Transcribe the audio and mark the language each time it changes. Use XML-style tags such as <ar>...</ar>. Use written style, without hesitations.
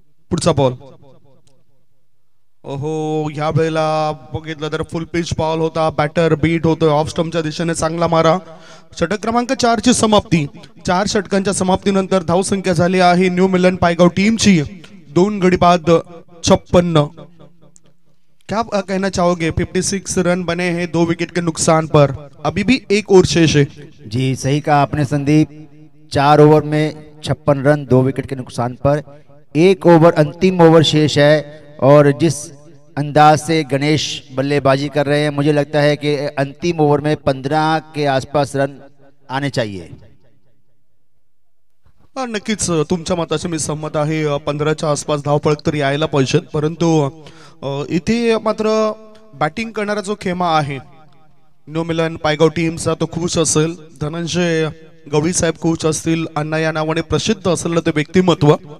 <mr>पुढचा बॉल, ओहो, या वेळेला बघितलं तर फुल पिच बॉल होता। बॅटर बीट होतोय ऑफ स्टंपच्या दिशेने, चांगला मारा। षटक क्रमांक 4 ची समाप्ती। 4 षटकांच्या समाप्तीनंतर धावसंख्या झाली आहे न्यू मिलन पायगाव टीमची 2 गडी बाद 56।</mr> <hi>क्या कहना चाहोगे? 56 रन बने हैं 2 विकेट के नुकसान पर, अभी भी 1 ओवर शेष है। जी सही कहा आपने संदीप, 4 ओवर में 56 रन 2 विकेट के नुकसान पर। 1 ओवर अंतिम ओवर शेष है और जिस अंदाज से गणेश बल्लेबाजी कर रहे हैं मुझे लगता है कि अंतिम ओवर में 15 के आसपास रन आने चाहिए।</hi> <mr>नक्कीच तुमच्या मताशी मी सहमत आहे। 15च्या आसपास धावफलक तर यायला पाहिजेत, परंतु इथे मात्र बॅटिंग करणारा जो खेमा आहे न्यू मिलन पायगाव टीमचा तो खुश असेल. धनंजय गवळी साहेब कोच असतील. अण्णा या नावाने प्रसिद्ध असलेलं ते व्यक्तिमत्व.</mr>